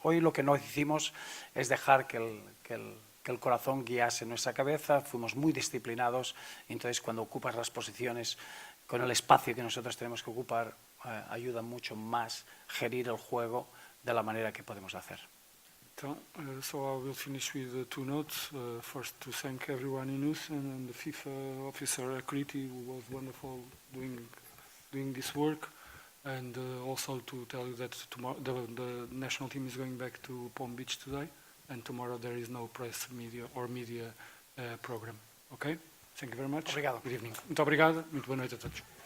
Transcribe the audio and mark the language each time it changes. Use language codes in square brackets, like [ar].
[es] Hoy lo que no hicimos es dejar que el corazón guiase nuestra cabeza, fuimos muy disciplinados, entonces cuando ocupas las posiciones con el espacio que nosotros tenemos que ocupar, ayuda mucho más gerir el juego de la manera que podemos hacer. [en] Então, so I will finish with two notes. First, to thank everyone in US and the FIFA officer Akriti, who was wonderful doing this work, and also to tell you that tomorrow the national team is going back to Palm Beach today, and tomorrow there is no press media program. Okay? Thank you very much. [pt] Obrigado. [en] Good evening. [pt] Muito obrigado. Muito boa noite a todos.